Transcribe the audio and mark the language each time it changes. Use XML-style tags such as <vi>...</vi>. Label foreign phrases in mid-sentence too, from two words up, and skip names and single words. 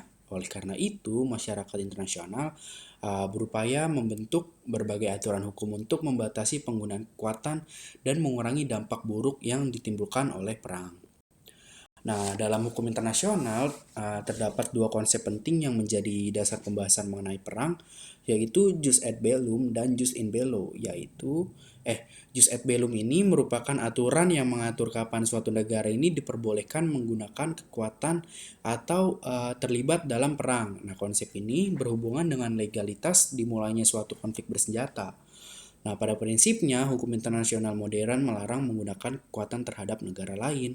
<id>Oleh karena itu, masyarakat internasional berupaya membentuk berbagai aturan hukum untuk membatasi penggunaan kekuatan dan mengurangi dampak buruk yang ditimbulkan oleh perang. Nah, dalam hukum internasional terdapat dua konsep penting yang menjadi dasar pembahasan mengenai perang, yaitu</id> <la>jus ad bellum</la> <id>dan</id> <la>jus in bello, jus ad bellum</la> <id>ini merupakan aturan yang mengatur kapan suatu negara ini diperbolehkan menggunakan kekuatan atau terlibat dalam perang. Nah, konsep ini berhubungan dengan legalitas dimulainya suatu konflik bersenjata. Nah, pada prinsipnya, hukum internasional modern melarang menggunakan kekuatan terhadap negara lain.</id>